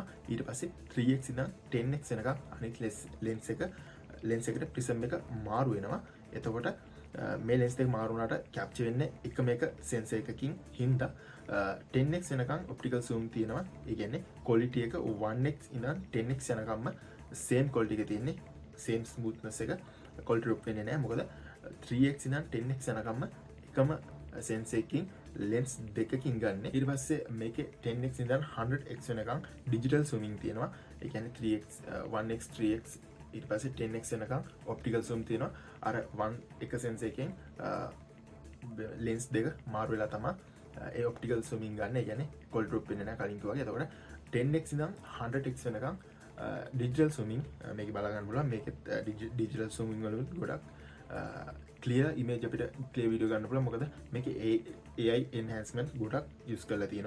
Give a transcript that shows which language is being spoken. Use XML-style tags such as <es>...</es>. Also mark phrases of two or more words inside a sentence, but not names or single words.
<si>ඊට පස්සේ 3x ඉඳන් 10x වෙනකම් අනිත් ලෙන්ස් එකට ප්‍රිසම් එක මාරු වෙනවා. එතකොට මේ ලෙන්ස් දෙක මාරු වුණාට කැප්චර් වෙන්නේ එකම එක සෙන්සර් එකකින් හින්දා 10x වෙනකම්</si> <en>optical zoom</en> <si>තියෙනවා. ඒ කියන්නේ quality එක 1x ඉඳන් 10x යනකම්ම</si> <en>same quality</en> <si>එක තියෙන්නේ.</si> <en>same smoothness</en> <si>එක</si> <en>quality drop</en> <si>වෙන්නේ නැහැ. මොකද 3x ඉඳන් 10x යනකම්ම එකම sensor එකකින් lens දෙකකින් ගන්න. ඊට පස්සේ මේකේ 10x ඉඳන් 100x වෙනකම්</si> <en>digital zooming</en> <si>තියෙනවා. ඒ කියන්නේ 3x 1x 3x ඊට පස්සේ 10x වෙනකම්</si> <en>optical zoom</en> <si>තියෙනවා. අර 1 එක sensor එකෙන් lens දෙක මාරු වෙලා තමයි ඒ</si> <en>optical zooming</en> <si>ගන්න. ඒ කියන්නේ</si> <en>quality drop</en> <si>වෙන්නේ නැහැ කලින් කිව්වා වගේ. එතකොට 10x ඉඳන් 100x වෙනකම්</si> <en>digital zooming</en> <si>මේක බලා ගන්න පුළුවන්. මේකෙත්</si> <en>digital zooming</en> <si>වල ගොඩක්</si> <en>clear image</en> <si>අපිට</si> <en>clear video</en> <si>ගන්න පුළුවන්. මොකද මේකේ</si> <en>AI enhancement</en> <si>ගොඩක් use කරලා තියෙනවා.</si>